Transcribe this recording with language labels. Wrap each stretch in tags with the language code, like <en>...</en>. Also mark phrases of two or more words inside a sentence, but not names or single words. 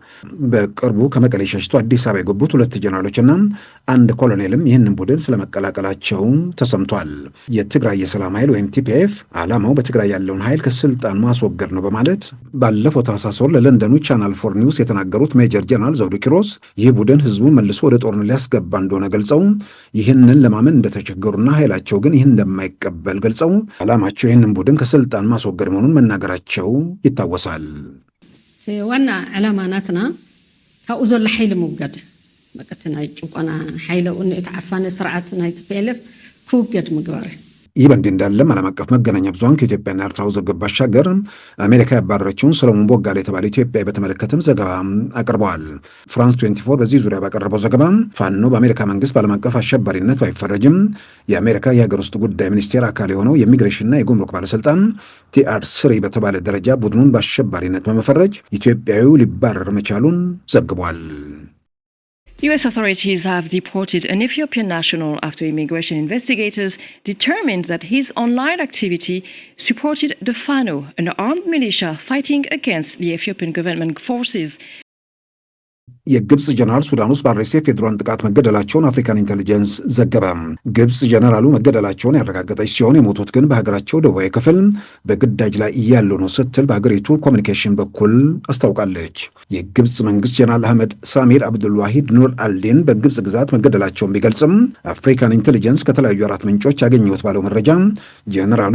<am>በቅርቡ ከመቀሌ ሸሽቶ አዲስ አበባ የገቡት 2 ጀነራሎችና 1 ኮሎኔልም ይህንን ቡድን ስለመቀላቀላቸው ተሰምቷል። የትግራይ የሰላም ኃይል ወይም ቲፒኤፍ ዓላማው በትግራይ ያለውን ኃይል ከስልጣን ማስወገድ ነው በማለት ባለፈው ታህሳስ ወር ለለንደኑ ቻናል 4 ኒውስ የተናገሩት ሜጀር ጀነራል ዘውዱ ኪሮስ ይህ ቡድን ህዝቡን መልሶ ወደ ጦርነት ሊያስገባ እንደሆነ ገልጸው ይህንን ለማመን እንደተቸገሩና ኃይላቸው ግን ይህን እንደማይቀበል ገልጸው ዓላማቸው ይህንን ቡድን ከስልጣን ማስወገድ መሆኑን መናገራቸው ይታወሳል።</am> <ti>ዋና ዓላማ ናትና ካብኡ ዘሎ ሓይሊ ምውጋድ መቀት ናይ ጭቆና ሓይለ እተዓፋነ ስርዓት ናይ ቲፒኤልኤፍ ክውገድ ምግባር።</ti> <am>ይህ በእንዲህ እንዳለም ዓለም አቀፍ መገናኛ ብዙሃን ከኢትዮጵያና ኤርትራ ውዝግብ ባሻገር አሜሪካ ያባረረችውን ሰሎሞን ቦጋለ የተባለ ኢትዮጵያዊ በተመለከተም ዘገባ አቅርበዋል። ፍራንስ 24 በዚህ ዙሪያ ባቀረበው ዘገባ ፋኖ በአሜሪካ መንግስት በዓለም አቀፍ አሸባሪነት ባይፈረጅም የአሜሪካ የሀገር ውስጥ ጉዳይ ሚኒስቴር አካል የሆነው የኢሚግሬሽንና የጉምሩክ ባለስልጣን TR3 በተባለ ደረጃ ቡድኑን በአሸባሪነት በመፈረጅ ኢትዮጵያዊው ሊባረር መቻሉን ዘግቧል።</am> <en>US authorities have deported an Ethiopian national after immigration investigators determined that his online activity supported the Fano, an armed militia fighting against the Ethiopian government forces.</en> <am>የግብጽ ጀነራል ሱዳን ውስጥ በአርኤስኤፍ የድሮን ጥቃት መገደላቸውን አፍሪካን ኢንቴሊጀንስ ዘገበ። ግብጽ ጀነራሉ መገደላቸውን ያረጋገጠች ሲሆን የሞቱት ግን በሀገራቸው ደቡባዊ ክፍል በግዳጅ ላይ እያሉ ነው ስትል በሀገሪቱ ኮሚኒኬሽን በኩል አስታውቃለች። የግብጽ መንግስት ጀነራል አህመድ ሳሚር አብዱልዋሂድ ኑር አልዲን በግብጽ ግዛት መገደላቸውን ቢገልጽም አፍሪካን ኢንቴሊጀንስ ከተለያዩ 4 ምንጮች ያገኘሁት ባለው መረጃ ጀነራሉ</am>